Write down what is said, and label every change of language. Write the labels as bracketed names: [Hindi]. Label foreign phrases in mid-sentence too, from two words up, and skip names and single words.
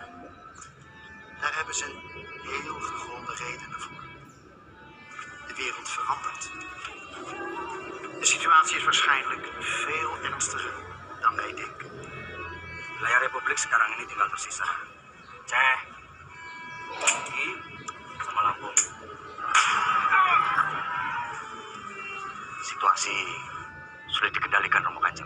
[Dutch] Daar hebben ze heel gegronde redenen voor. De wereld verandert. De situatie is waarschijnlijk veel ernstiger dan wij denken. [Indonesian] Layar Republik sekarang ini tinggal tersisa Ceh, Ki, sama Lampung. Situasi sulit dikendalikan, Romo Kanjeng.